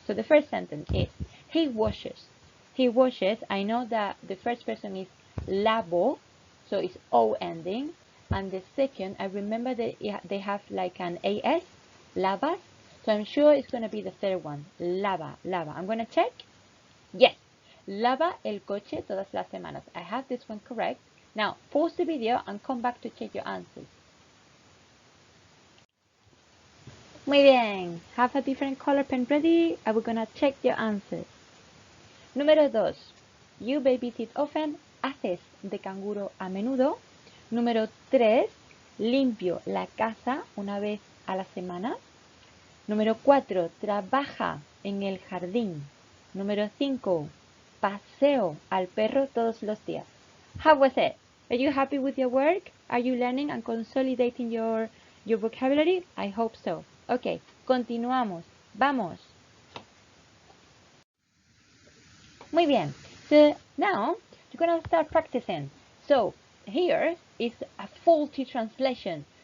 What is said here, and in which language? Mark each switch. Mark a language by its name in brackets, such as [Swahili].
[English] So the first sentence is, he washes. He washes. I know that the first person is lavo, so it's O ending. And the second, I remember that they have like an AS, lavas. So I'm sure it's going to be the third one, lava. I'm going to check. [Spanish] Yes, lava el coche todas las semanas. [English] I have this one correct. Now, pause the video and come back to check your answers. Muy bien. Have a different color pen ready and we're gonna check your answers. Número 2. You babysit often. [Spanish] Haces de canguro a menudo. Número 3. Limpio la casa una vez a la semana. Número 4. Trabaja en el jardín. Número 5. Paseo al perro todos los días. [English] How was it? Are you happy with your work? Are you learning and consolidating your vocabulary? I hope so. Okay, continuamos. Vamos. [Spanish] Muy bien. [English] So now you're going to start practicing. So here is a faulty translation.